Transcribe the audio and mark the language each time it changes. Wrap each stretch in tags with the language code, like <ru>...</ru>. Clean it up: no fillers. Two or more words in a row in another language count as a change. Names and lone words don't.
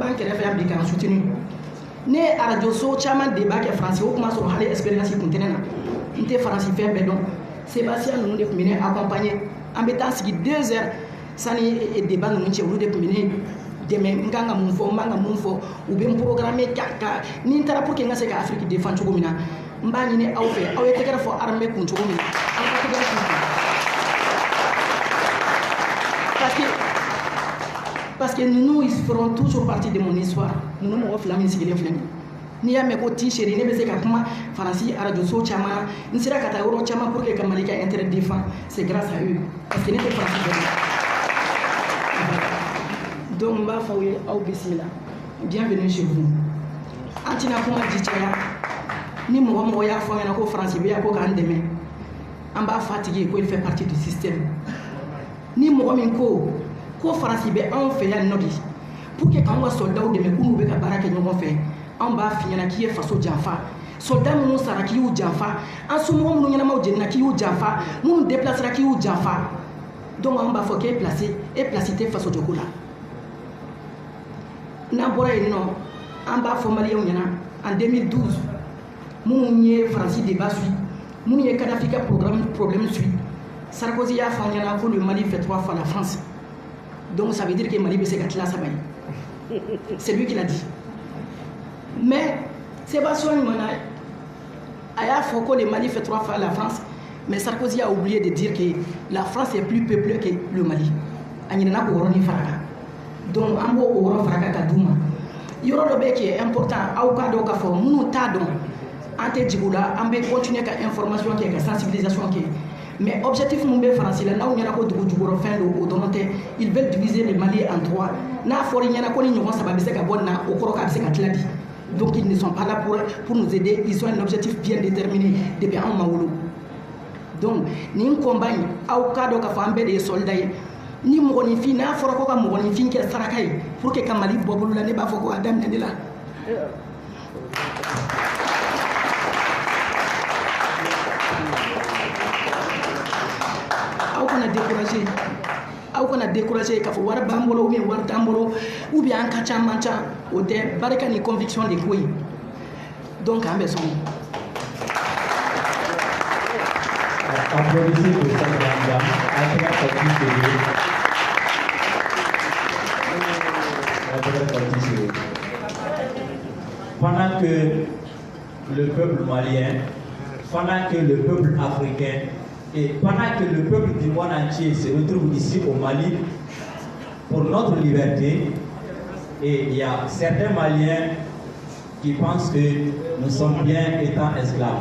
<bm>b'an kɛrɛfɛ yan bi k'an soutenu ne ye arajo so caman de b'a kɛ Faransi o kuma sɔrɔ hali expérience kun tɛ ne na n tɛ Faransi fɛn bɛɛ dɔn Sébastien ninnu de tun bɛ ne accompagner an bɛ taa sigi 2 heures sani débat ninnu cɛ olu de tun bɛ ne dɛmɛ n kan ka mun fɔ n man ka mun fɔ u bɛ n programme ka ni n taara</bm> <fr>pour que</fr> <bm>n ka se ka Afrique défend cogo min na n b'a ɲini aw fɛ aw ye tɛgɛrɛ fɔ armée kun cogo min na aw ka tɛgɛrɛ fɔ</bm> <fr>parce que</fr> <bm>ninnu</bm> <fr>ils feront toujours partie de mon histoire</fr> <bm>ninnu mɔgɔ fila min sigilen filɛ nin n'i y'a mɛn ko T-Chéri ne bɛ se ka kuma Faransi arajo so caman na n sera ka taa yɔrɔ caman</bm> <fr>pour que</fr> <bm>ka Mali ka</bm> <fr>intérêt défend c'est grâce à eux parce que</fr> <bm>ne tɛ Faransi dɔn donc n b'a fɔ aw ye aw bisimila</bm> <fr>bienvenue chez vous</fr> <bm>an tɛna kuma ji caya ni mɔgɔ mɔgɔ y'a fɔ an ɲɛna ko Faransi bɛ yan ko k'an dɛmɛ an b'a fɔ a tigi ye ko</bm> <fr>il fait partie du système</fr> <bm>ni mɔgɔ min ko Faransi bɛ anw fɛ yan nɔ de</bm> <fr>pour que</fr> <bm>k'anw ka soldats dɛmɛ k'u n'u bɛ ka baara kɛ ɲɔgɔn fɛ anw b'a f'i ɲɛna k'i ye faso janfa soldats minnu sara k'i y'u janfa an somɔgɔ minnu ɲɛnamaw jenina k'i y'u janfa minnu déplacera k'i y'u janfa donc an b'a fɔ k'e place tɛ faso jɔko la n'an bɔra yen nɔ an b'a fɔ maliyɛnw ɲɛna en 2012 minnu ye Faransi</bm> <fr>débat suit</fr> <bm>minnu ye Kadhafi ka</bm> <fr>problème suit</fr> <bm>Sarkozy y'a fɔ an ɲɛna ko</bm> <fr>le Mali fait 3 fois la France donc ça veut dire que</fr> <bm>Mali bɛ se ka tila saba ye</bm> <fr>c'est lui qui l'a dit mais</fr> <bm>Sébastien Limana a y'a fɔ ko</bm> <fr>le Mali fait 3 fois la France mais Sarkozy a oublié de dire que la France est plus peuplée que le Mali</fr> <bm>a ɲinɛna k'o yɔrɔnin fara kan donc an b'o yɔrɔ fara kan ka d'u ma yɔrɔ dɔ bɛ</bm> <fr>qui est important</fr> <bm>aw k'a dɔn k'a fɔ minnu t'a dɔn an tɛ jigin u la an bɛ continuer ka information kɛ ka sensibilisation kɛ mais objectif mun bɛ Faransi la n'aw ɲɛna ko dugu jukɔrɔ fɛn don o dɔrɔn tɛ</bm> <fr>ils veulent diviser le Mali en 3</fr> <bm>n'a fɔra i ɲɛna ko ni ɲɔgɔn 3 bɛ se ka bɔ nin na o kɔrɔ k'a bɛ se ka tila di</bm> <fr>donc ils ne sont pas là pour nous aider ils ont un objectif bien déterminé depuis</fr> <bm>anw ma wolo donc nin combat in aw k'a dɔn k'a fɔ an bɛɛ de ye soldat ye ni mɔgɔninfin n'a fɔra ko ka mɔgɔninfin kɛ saraka ye</bm> <fr>pour que</fr> <bm>ka Mali bɔ bolo la ne b'a fɔ ko a daminɛ de la aw kana décourager k'a fɔ wari b'an bolo</bm> <fr>ou bien</fr> <bm>wari t'an bolo</bm> <fr>ou bien</fr> <bm>an ka ca man ca o tɛ barika ni conviction de ko ye donc an bɛ sɔn.</bm> <fr>Applaudissez pour cette grande dame, à très partie. Pendant que le peuple malien, pendant que le peuple africain et pendant que le peuple du monde entier se retrouve ici au Mali pour notre liberté, et il y a certains Maliens qui pensent que nous sommes bien étant esclaves.</fr>